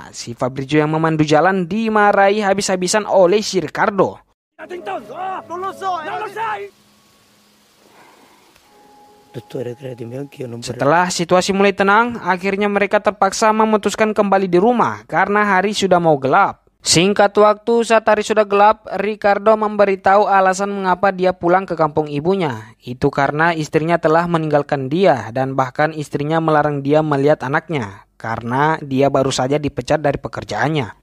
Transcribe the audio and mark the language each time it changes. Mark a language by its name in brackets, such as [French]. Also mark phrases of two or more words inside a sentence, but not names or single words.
[Indonesian] Si Fabrizio yang memandu jalan dimarahi habis-habisan oleh si Ricardo. [Italian] Non lo so, non lo sai. Dottore, credimi, anch'io non vorrei. [Indonesian] Setelah situasi mulai tenang, akhirnya mereka terpaksa memutuskan kembali di rumah karena hari sudah mau gelap. Singkat waktu, saat hari sudah gelap, Ricardo memberitahu alasan mengapa dia pulang ke kampung ibunya. Itu karena istrinya telah meninggalkan dia dan bahkan istrinya melarang dia melihat anaknya karena dia baru saja dipecat dari pekerjaannya.